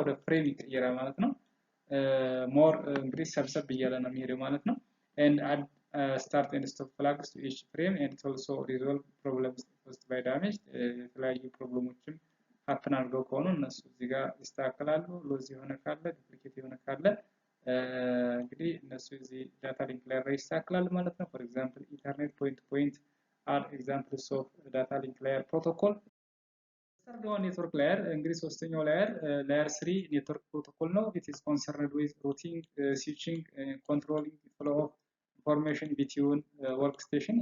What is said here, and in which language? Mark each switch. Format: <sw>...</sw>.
<am>ወደ ፍሬም ይቀየራል ማለት ነው። ሞር እንግዲህ ሰብሰብ እያለ ነው የሚሄደው ማለት ነው።</am> <en>and add start and stop flags to each frame and also resolve problems caused by damage.</en> <am>የተለያዩ ፕሮብሌሞችም ሀፕን አድርገው ከሆኑ እነሱ እዚህ ጋር ይስተካከላሉ። ሎዝ የሆነ ካለ ዱፕሊኬት የሆነ ካለ እንግዲህ እነሱ እዚህ ዳታ ሊንክ ላየር ላይ ይስተካከላሉ ማለት ነው።</am> <en>for example ethernet point to point are examples of data link layer protocol. third one network layer</en> <am>እንግዲህ ሶስተኛው</am> <en>layer 3 network protocol ነው። it is concerned with routing, switching, controlling flow of information between workstation.</en>